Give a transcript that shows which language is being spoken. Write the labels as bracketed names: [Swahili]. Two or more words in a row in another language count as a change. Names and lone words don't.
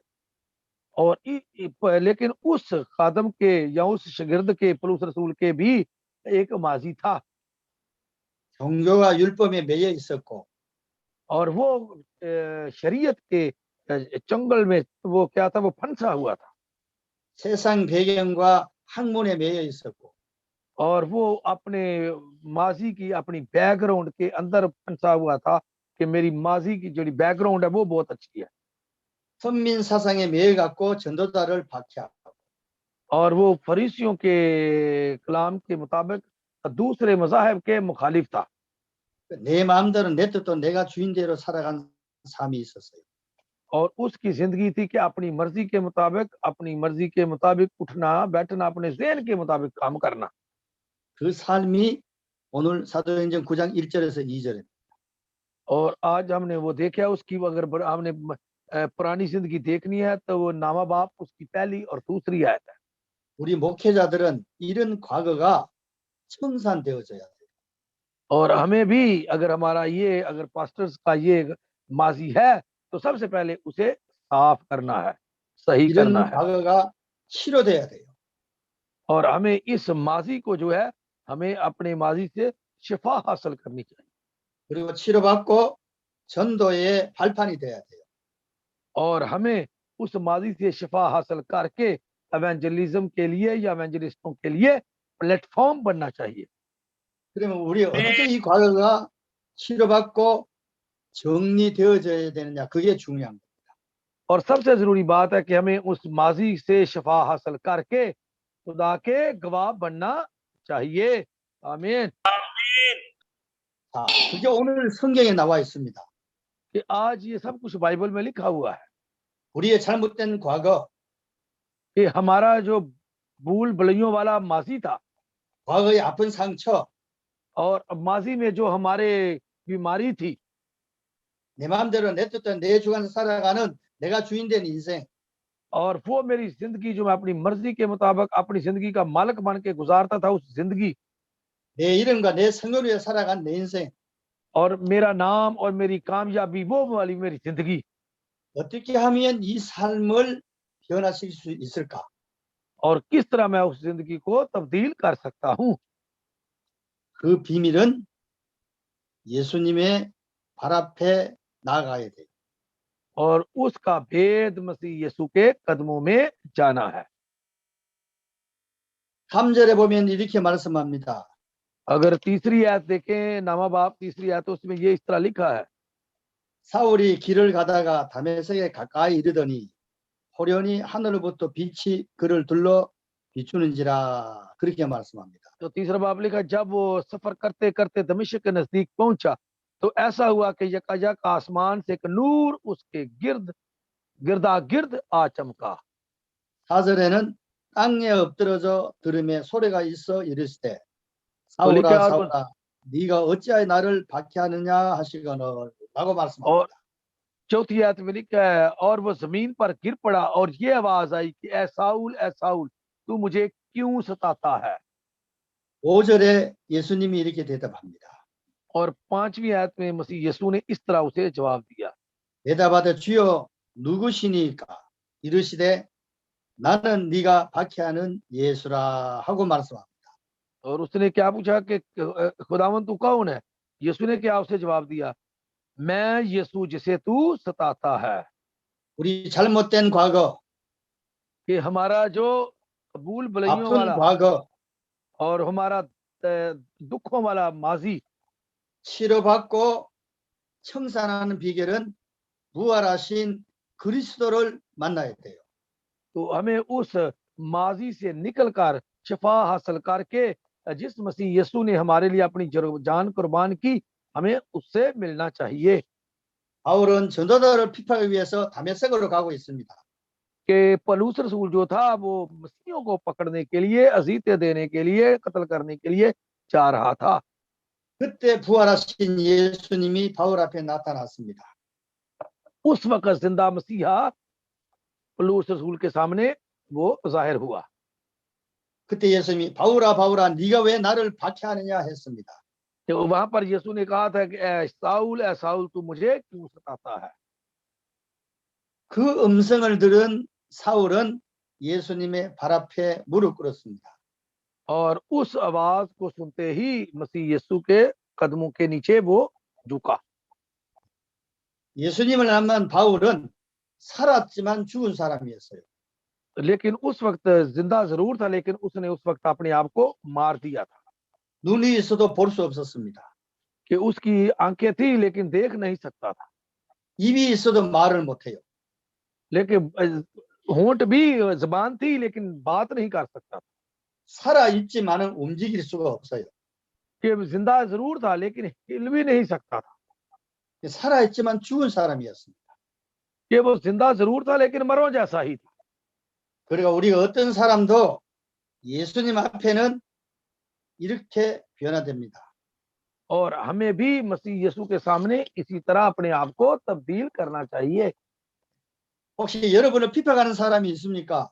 [Urdu] اور لیکن اس خادم کے یا اس شاگرد کے پولس رسول کے بھی ایک ماضی تھا, [Korean] 종교가 율법에 매여 있었고 [Urdu] اور وہ شریعت کے چنگل میں وہ کیا تھا، وہ پھنسا ہوا تھا, [Korean] 세상 배경과 학문에 매여 있었고 [Urdu] اور وہ اپنے ماضی کی اپنی بیک گراؤنڈ کے اندر پھنسا ہوا تھا کہ میری ماضی کی جو بیک گراؤنڈ ہے وہ بہت اچھی ہے, [Korean] 선민 사상에 매여 갖고 전도자를 박해하고 [Urdu] اور وہ فریسیوں کے کلام کے مطابق دوسرے مذاہب کے مخالف تھا. [Korean] 내 마음대로 내 뜻도 내가 주인대로 살아간 삶이 있었어요. [Urdu] اور اس کی زندگی تھی کہ اپنی مرضی کے مطابق اٹھنا بیٹھنا، اپنے ذہن کے مطابق کام کرنا. [Korean] 그 삶이 오늘 사도행전 9장 1절에서 2절에 [Urdu] اور آج ہم نے وہ دیکھا، اس کی اگر ہم نے پرانی زندگی دیکھنی ہے تو وہ نامہ باب اس کی پہلی اور دوسری آیت ہے. [Korean] 우리 목회자들은 이런 과거가 청산되어져야 돼요. [Urdu] اور ہمیں بھی اگر ہمارا یہ اگر پاسٹرز کا یہ ماضی ہے تو سب سے پہلے اسے صاف کرنا ہے، صحیح کرنا [Korean] 이런 [Urdu] है, [Korean] 과거가 치료돼야 돼요. [Urdu] اور ہمیں اس ماضی کو جو ہے ہمیں اپنے ماضی سے شفا حاصل کرنی چاہیے, [Korean] 그리고 치료받고 전도의 발판이 돼야 돼요. [Urdu] اور ہمیں اس ماضی سے شفا حاصل کر کے ایونجلزم کے لیے یا ایونجلسٹوں کے لیے پلیٹ فارم بننا چاہیے. [Korean] 그러면 우리 어떻게 이 과거가 치료받고 정리되어져야 되느냐, 그게 중요한 거예요. [Urdu] اور سب سے ضروری بات ہے کہ ہمیں اس ماضی سے شفا حاصل کر کے خدا کے گواہ بننا چاہیے. आमीन। [Korean] 자, 그게 오늘 성경에 나와 있습니다. [Urdu] کہ آج یہ سب کچھ بائبل میں لکھا ہوا ہے [Korean] 우리의 잘못된 과거, [Urdu] کہ ہمارا جو بھول بھلیوں والا ماضی تھا, [Korean] 과거의 아픈 상처, [Urdu] اور ماضی میں جو ہمارے بیماری تھی, [Korean] 내 마음대로 내 뜻대로 내 주관에서 살아가는 내가 주인 된 인생, [Urdu] اور وہ میری زندگی جو میں اپنی مرضی کے مطابق اپنی زندگی کا مالک بن کے گزارتا تھا، اس زندگی [Korean] 내 이름과 내 성을 위해 살아간 내 인생, [Urdu] اور میرا نام اور میری کامیابی وہ والی میری زندگی, [Korean] 어떻게 하면 이 삶을 변화시킬 수 있을까? [Urdu] اور کس طرح میں اس زندگی کو تبدیل کر سکتا ہوں. [Korean] 그 비밀은 예수님의 발 앞에 나가야 돼요. [Urdu] اور اس کا بھید مسیح یسوع کے قدموں میں جانا ہے. [Korean] 3절에 보면 이렇게 말씀합니다. [Urdu] اگر تیسری آیت دیکھیں، نامہ باب تیسری آیت، اس میں یہ اس طرح لکھا ہے, [Korean] 사울이 길을 가다가 다메섹에 가까이 이르더니 호련히 하늘로부터 빛이 그를 둘러 비추는지라, 그렇게 말씀합니다. [Urdu] تو تیسرا باب لکھا، جب وہ سفر کرتے کرتے دمشق کے نزدیک پہنچا تو ایسا ہوا کہ یکایک آسمان سے ایک نور اس کے گرداگرد آ چمکا. [Korean] 4절에는 땅에 엎드러져 들음에 소리가 있어 이르시되 [Urdu] बोले [Korean] 사울아 [Urdu] کیا، اور [Korean] 사울아 네가 어찌하여 나를 박해하느냐 하시거늘 라고 말씀합니다. [Urdu] چوتھی آیت میں لکھا ہے، اور وہ زمین پر گر پڑا اور یہ آواز آئی کہ اے ساؤل تو مجھے کیوں ستاتا ہے. [Korean] 5절에 예수님이 이렇게 대답합니다. [Urdu] اور پانچویں آیت میں مسیح یسوع نے اس طرح اسے جواب دیا, [Korean] 대답하되 주여 누구시니까 이르시되 나는 네가 박해하는 예수라 하고 말씀합니다. [Urdu] اور اس نے کیا پوچھا کہ خداوند تو کون ہے. یسوع نے کیا اسے جواب دیا، میں یسوع جسے تو ستاتا ہے. [Korean] 우리 잘못된 과거, [Urdu] کہ ہمارا جو بھول بھلیوں [Korean] 아픈 [Urdu] वाला [Korean] 과거 [Urdu] اور ہمارا دکھوں والا ماضی [Korean] 치료받고 청산하는 비결은 부활하신 그리스도를 만나야 돼요. [Urdu] تو ہمیں اس ماضی سے نکل کر شفا حاصل کر کے جس مسیح یسوع نے ہمارے لیے اپنی جان قربان کی، ہمیں اس سے ملنا چاہیے. [Korean] 바울은 전도자를 피파하기 위해서 다메섹으로 가고 있습니다. [Urdu] کہ پولس رسول جو تھا وہ مسیحیوں کو پکڑنے کے لیے، اذیتیں دینے کے لیے، قتل کرنے کے لیے جا رہا تھا. [Korean] 그때 부활하신 예수님이 바울 앞에 나타났습니다. [Urdu] اس وقت زندہ مسیحا پولس رسول کے سامنے وہ ظاہر ہوا. [Korean] 그때 예수님이 바울아 바울아 네가 왜 나를 박해하느냐 했습니다. [Urdu] تو وہاں پر یسوع نے کہا تھا کہ اے ساؤل تو مجھے کیوں ستاتا ہے. [Korean] 그 음성을 들은 사울은 예수님의 발 앞에 무릎 꿇었습니다. [Urdu] اور اس آواز کو سنتے ہی مسیح یسوع کے قدموں کے نیچے وہ جھکا. [Korean] 예수님을 만난 바울은 살았지만 죽은 사람이었어요. [Urdu] لیکن اس وقت زندہ ضرور تھا، لیکن اس نے اس وقت اپنے آپ کو مار دیا تھا. [Korean] 눈이 있어도 볼 수 없었습니다. [Urdu] کہ اس کی آنکھیں تھی لیکن دیکھ نہیں سکتا تھا, [Korean] 입이 있어도 말을 못해요. [Urdu] لیکن ہونٹ بھی، زبان تھی لیکن بات نہیں کر سکتا تھا. [Korean] 살아 있지만은 움직일 수가 없어요. [Urdu] کہ زندہ ضرور تھا لیکن ہل بھی نہیں سکتا تھا. [Korean] 살아 있지만 죽은 사람이었습니다. [Urdu] کہ وہ زندہ ضرور تھا لیکن مرو جیسا ہی تھا. [Korean] 그러니까 우리가 어떤 사람도 예수님 앞에는 이렇게 변화됩니다. [Urdu] اور ہمیں بھی مسیح یسوع کے سامنے اسی طرح اپنے آپ کو تبدیل کرنا چاہیے. [Korean] 혹시 여러분을 비판하는 사람이 있습니까?